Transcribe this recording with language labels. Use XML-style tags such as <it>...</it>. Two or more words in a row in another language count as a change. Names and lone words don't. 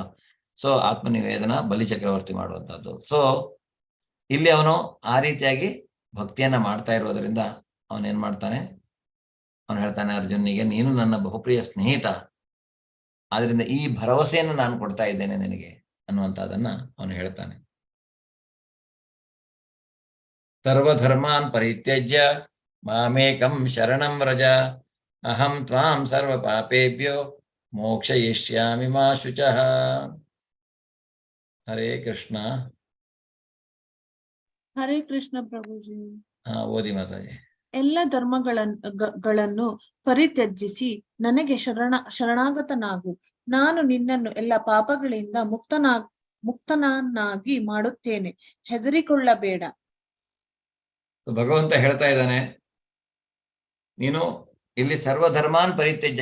<kn>ಸೊ ಆತ್ಮನಿವೇದನ ಬಲಿ ಚಕ್ರವರ್ತಿ ಮಾಡುವಂತಹದ್ದು. ಸೊ ಇಲ್ಲಿ ಅವನು ಆ ರೀತಿಯಾಗಿ ಭಕ್ತಿಯನ್ನ ಮಾಡ್ತಾ ಇರೋದ್ರಿಂದ ಅವನೇನ್ ಮಾಡ್ತಾನೆ, ಅವನು ಹೇಳ್ತಾನೆ ಅರ್ಜುನಿಗೆ, ನೀನು ನನ್ನ ಬಹುಪ್ರಿಯ ಸ್ನೇಹಿತ, ಆದ್ರಿಂದ ಈ ಭರವಸೆಯನ್ನು ನಾನು ಕೊಡ್ತಾ ಇದ್ದೇನೆ ನಿನಗೆ ಅನ್ನುವಂಥದ್ದನ್ನ ಅವನು ಹೇಳ್ತಾನೆ.</kn> <sa>ಸರ್ವಧರ್ಮಾನ್ ಪರಿತ್ಯಜ್ಯ ಮಾಮೇಕಂ ಶರಣಂ ವ್ರಜ ಅಹಂ ತ್ವಾಂ ಸರ್ವ ಪಾಪೇಭ್ಯೋ ಮೋಕ್ಷಯಿಷ್ಯಾಮಿ ಮಾ ಶುಚಃ.</sa> <kn>ಹರೇ ಕೃಷ್ಣ. ಹರೇ ಕೃಷ್ಣ ಪ್ರಭುಜಿ. ಓದಿ ಮಾತಾಡಿ. ಎಲ್ಲ ಧರ್ಮಗಳನ್ನು ಪರಿತ್ಯಜಿಸಿ ನನಗೆ ಶರಣಾಗತನಾಗು. ನಾನು ನಿನ್ನನ್ನು ಎಲ್ಲ ಪಾಪಗಳಿಂದ ಮುಕ್ತನನ್ನಾಗಿ ಮಾಡುತ್ತೇನೆ. ಹೆದರಿಕೊಳ್ಳಬೇಡ. ಭಗವಂತ ಹೇಳ್ತಾ ಇದ್ದಾನೆ, ನೀನು ಇಲ್ಲಿ</kn> <sa>ಸರ್ವಧರ್ಮಾನ್ ಪರಿತ್ಯಜ್ಯ.</sa>